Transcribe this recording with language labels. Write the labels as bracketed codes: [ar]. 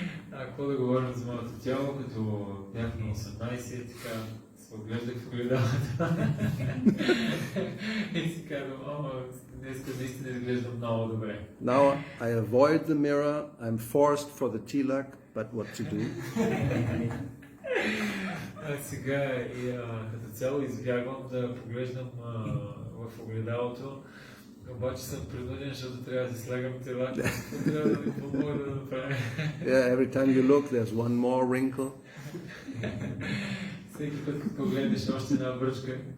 [bg] Какво да говорим за моето тяло, като бях на 18, така се оглеждах в огледалото и си казвам, днеска наистина изглеждам много добре. [en] Now I avoid the mirror, I'm forced for the tilak, but what to do? [bg] Сега като цяло избягвам да поглеждам в огледалото, обаче съм принуден, защото трябва да си слагам тела, трябва да ми помогна да направя. [en] Yeah, every time you look, there's one more wrinkle. [bg] Всеки път като погледнеш още една бръчка.